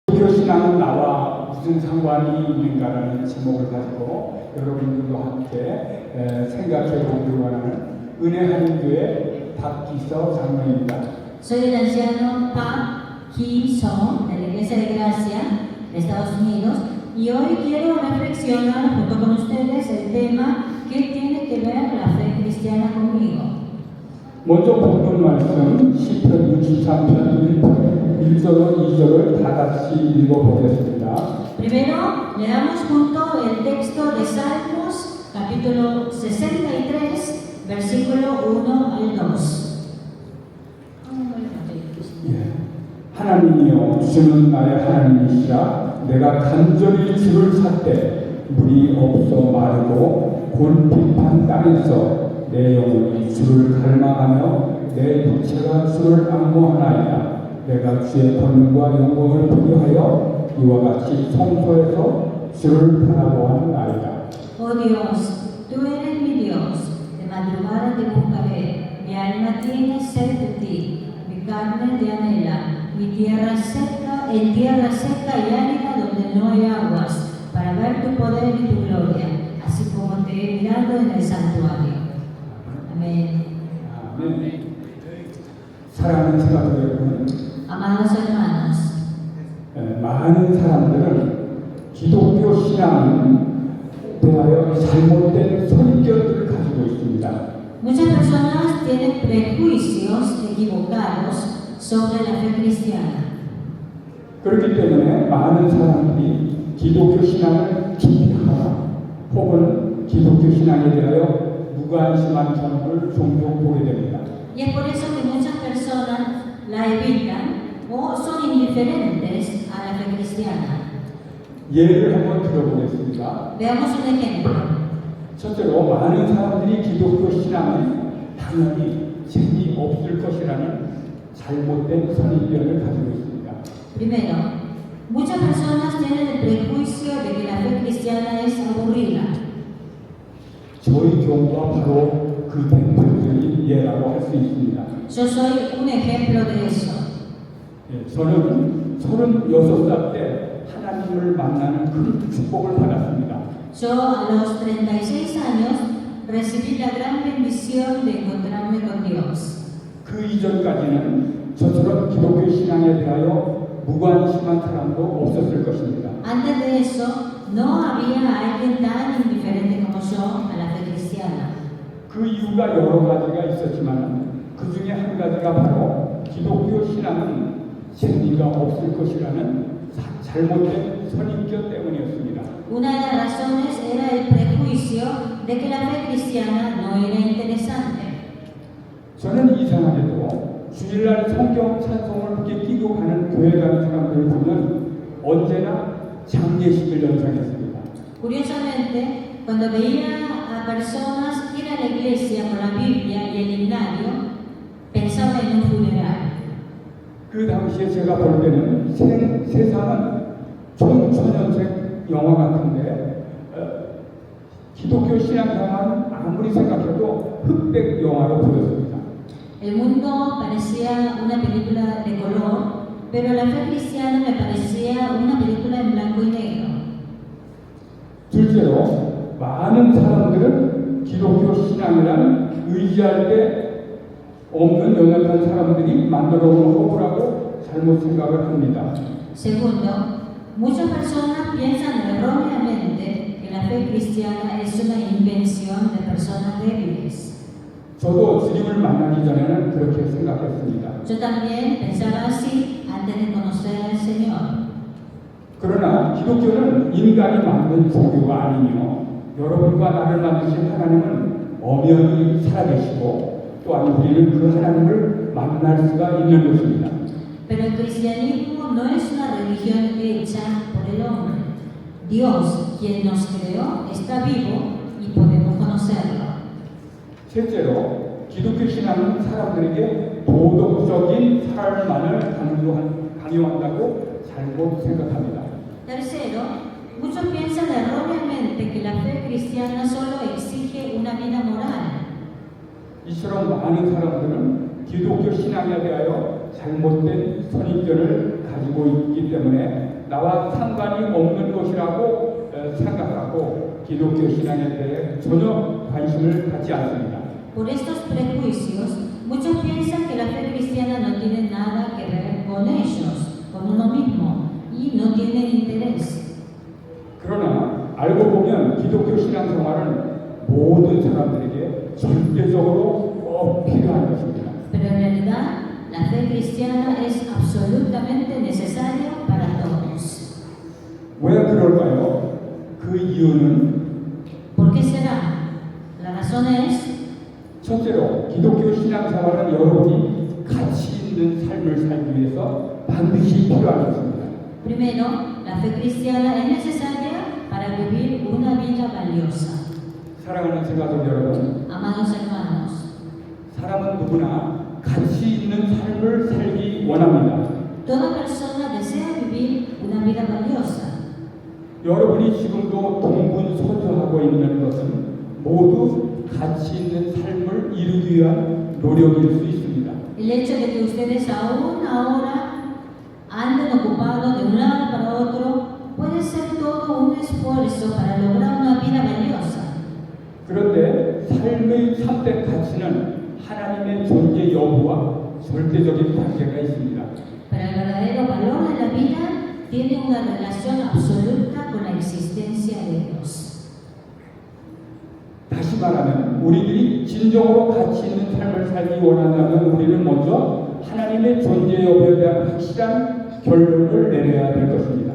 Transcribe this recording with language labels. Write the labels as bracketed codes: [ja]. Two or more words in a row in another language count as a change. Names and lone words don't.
[ko] 신앙은 나와 무슨 상관이 있는가라는 제목을 가지고 여러분들과 함께 생각해 보기를 원하는 은혜하는 교회 박기서 장로입니다. [es] Soy el anciano Pak Ki-soo de la Iglesia de Gracia de Estados Unidos y hoy quiero reflexionar junto con ustedes el tema ¿qué tiene que ver la fe cristiana conmigo? [ko] 먼저 본문 말씀 시편 63편 1절로 2절을 다 같이 읽어보겠습니다. [es] Primero leamos junto el texto de Salmos capítulo 63 versículo 1 al 2. [ko] 하나님이여 주는 나의 하나님이시라. 내가 간절히 주를 찾되 물이 없어 마르고 곤핍한 땅에서 내 영혼이 주를 갈망하며 내 육체가 주를 앙모하나이다. 내가 주의 권능과 영광을 보게 하여 이와 같이 성소에서 주를 바라보았나이다. [es] Oh Dios, tú eres mi Dios, de madrugada te buscaré, mi alma tiene sed de ti, mi carne te anhela, en tierra seca y árida donde no hay aguas, para ver tu poder y tu gloria, así como te he mirado en el santuario. Amén. [ko] 아멘. 사랑하는 성도 여러분, [es] Amados hermanos, [ko] 많은 사람들은 기독교 신앙을 대하여 잘못된 선입견들을 가지고 있습니다. [es] muchas personas tienen prejuicios equivocados sobre la fe cristiana. [ko] 그렇기 때문에 많은 사람들이 기독교 신앙을 기피하거나 혹은 기독교 신앙에 대하여 무관심한 경우를 종종 보게 됩니다. [es] Y es por eso que muchas personas la evitan o son indiferentes a la fe cristiana. [ko] 예를 한번 들어보겠습니다. [es] Veamos un ejemplo. [ko] 첫째로 많은 사람들이 기독교 신앙은 당연히 책이 없을 것이라는 잘못된 선입견을 가지고 있습니다. [es] Primero, muchas personas tienen el prejuicio de que la fe cristiana es aburrida. [ko] 저희 교우가 바로 그 대표적인 예라고 할 수 있습니다. [es] Yo soy un ejemplo de eso. [ko] 저는 36살 때 하나님을 만나는 큰 축복을 받았습니다. [es] Yo a los 36 años recibí la gran bendición de encontrarme con Dios. [ko] 그 이전까지는 저처럼 기독교 신앙에 대하여 무관심한 사람도 없었을 것입니다. [es] Antes de eso, no había alguien tan indiferente como yo a la fe cristiana. [ko] 그 이유가 여러 가지가 있었지만 그 중에 한 가지가 바로 기독교 신앙은 생리가 없을 것이라는 잘못된 선입견 때문이었습니다. [es] Una de las razones era el prejuicio de que la fe cristiana no era interesante. [ko] 저는 이상하게도 주일날 성경 찬송을 이렇게 끼고 가는 교회 가는 사람들을 보면 언제나 장례식을 연상했습니다. [es] Curiosamente, cuando veía a personas ir a la iglesia con la Biblia y el himnario, pensaba en un funeral. [ko] 그 당시에 제가 볼 때는 세상은 청천연색 영화 같은데 기독교 신앙 영화는 아무리 생각해도 흑백 영화로 보였습니다. [es] El mundo parecía una película de color, pero la fe cristiana me parecía una película en blanco y negro. [ko] 둘째로 많은 사람들은 기독교 신앙이란 의지할 때 없는 연약한 사람들이 만들어 온 허구라고 잘못 생각을 합니다. [es] Segundo, muchas personas piensan erróneamente que la fe cristiana es una invención de personas débiles. [ko] 저도 주님을 만나기 전에는 그렇게 생각했습니다. [es] Yo también pensaba así antes de conocer al Señor. [ko] 그러나 기독교는 인간이 만든 종교가 아니며 여러분과 나를 만드신 하나님은 엄연히 살아계시고 또한 우리는 그 하나님을 만날 수가 있는 것입니다. [es] Pero el cristianismo no es una religión hecha por el hombre. Dios, quien nos creó, está vivo y podemos conocerlo. [ko] 셋째로 기독교 신앙은 사람들에게 도덕적인 삶만을 강요한다고 잘못 생각합니다. [es] Tercero, muchos piensan erróneamente que la fe cristiana solo exige una vida moral. [ko] 이처럼 많은 사람들은 기독교 신앙에 대하여 잘못된 선입견을 가지고 있기 때문에 나와 상관이 없는 것이라고 생각하고 기독교 신앙에 대해 전혀 관심을 갖지 않습니다. [es] Por estos prejuicios, muchos piensan que la fe cristiana no tiene nada que ver con ellos, con uno mismo, y no tienen interés. [ko] 그러나 알고 보면 기독교 신앙생활은 모든 사람들에게 절대적으로 꼭 필요한 것입니다. [es] Pero en realidad, la fe cristiana es absolutamente necesaria para todos. [ko] 왜 그럴까요? 그 이유는 [es] ¿Por qué será? La razón es, [ko] 첫째로 기독교 신앙생활은 여러분이 가치 있는 삶을 살기 위해서 반드시 필요한 것입니다. [es] primero, la fe cristiana es necesaria para vivir una vida valiosa. [ko] 사랑하는 성도 여러분, [es] Amados hermanos, [ko] 사람은 누구나 가치 있는 삶을 살기 원합니다. [es] toda persona desea vivir una vida valiosa. [ko] 여러분이 지금도 동분서주하고 있는 것은 모두 가치 있는 삶을 이루기 위한 노력일 수 있습니다. [es] El hecho de que ustedes aún ahora anden ocupados de un lado para otro puede ser todo un esfuerzo para lograr una vida valiosa. [ko] 그런데 삶의 참된 가치는 하나님의 존재 여부와 절대적인 관계가 있습니다. [es] Pero el verdadero valor de la vida tiene una relación absoluta con la existencia de Dios. [ko] 다시 말하면 우리들이 진정으로 가치 있는 삶을 살기 원한다면 우리는 먼저 하나님의 존재 여부에 대한 확실한 결론을 내려야 될 것입니다.